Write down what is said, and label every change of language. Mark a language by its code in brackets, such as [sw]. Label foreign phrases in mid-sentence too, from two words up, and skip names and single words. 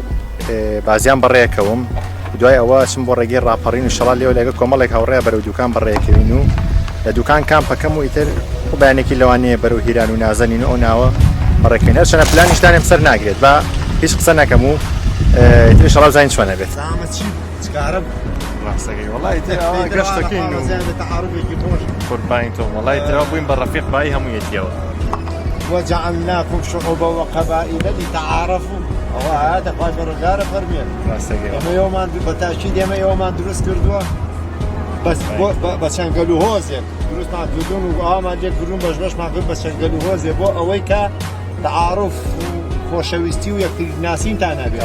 [ckb] بازیان بەڕێکەوم دوای ئەوە چم بۆ ڕێگەی ڕاپەڕین و شەڵا لێوە لەگە کۆمەڵێک هاوڕێ بەرەو دوکان بەڕێکەوین و لە دوکان کامپەکەم و ئیتر و بەیانێکی لەوانەیە بەرەو هیران و نازەنین و ئەو ناوە بەڕێکەوین هەرچەنە پلانیشتانێم سەر ناگرێت بە هیچ قسە نەکەم و ئیتر شەڵا زین چۆنە بێت ڕاستەکەی وەڵای گەشتەکەین قوربانی تۆ وەڵای ترەوە بووین بە ڕەفیق بای هەموو یەکیەوە. [ar] وجعلناكم شعوبا وقبائل لتعارفوا [ckb] هذا خوای بەڕێوەبەر فەرمێن ئێمە یۆمان بەتاکید ئێمە یۆمان دروست کردووە بەس بە چەنگەل و هۆزێک دروستمان کردوون و ئامان لێک کردوون بەش بەشمان کرد بە چەنگەل و هۆزێ بۆ ئەوەی کە تعارف خۆشەویستی و یەکتر ناسینتان هەبێت.